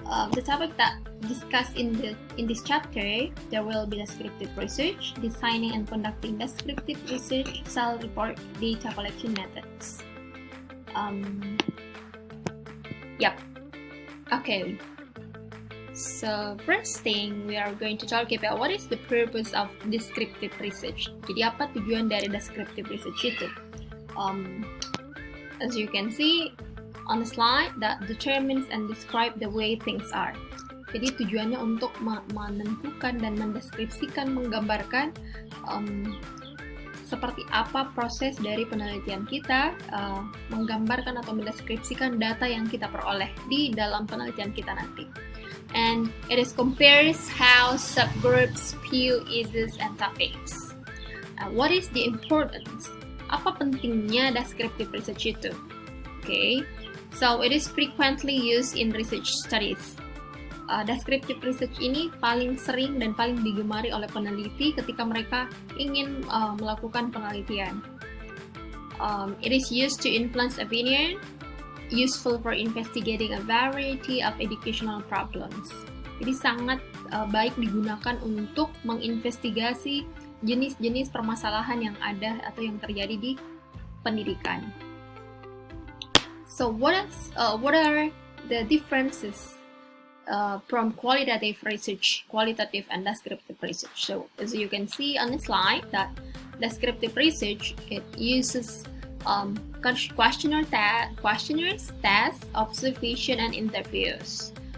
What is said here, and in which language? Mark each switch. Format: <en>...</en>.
<en>The topic that discussed in this chapter, there will be descriptive research, designing and conducting descriptive research, cell report, data collection methods. Okay. So first thing we are going to talk about what is the purpose of descriptive research.</en> <id>Jadi apa tujuan dari descriptive research itu?</id> <en>As you can see on the slide, that determines and describe the way things are.</en> <id>Jadi tujuannya untuk menentukan dan mendeskripsikan, menggambarkan seperti apa proses dari penelitian kita, menggambarkan atau mendeskripsikan data yang kita peroleh di dalam penelitian kita nanti.</id> <en>And it is compares how subgroups view issues and topics. What is the importance?</en> <id>Apa pentingnya descriptive research itu?</id> <en>Okay, so it is frequently used in research studies.</en> <id>Descriptive research ini paling sering dan paling digemari oleh peneliti ketika mereka ingin melakukan penelitian.</id> <en>It is used to influence opinion, useful for investigating a variety of educational problems.</en> <id>Jadi sangat baik digunakan untuk menginvestigasi jenis-jenis permasalahan yang ada atau yang terjadi di pendidikan.</id> <en>So what are the differences from qualitative research, qualitative and descriptive research? So as you can see on the slide, that descriptive research, it uses questionnaires, tests, observation, and interviews.</en>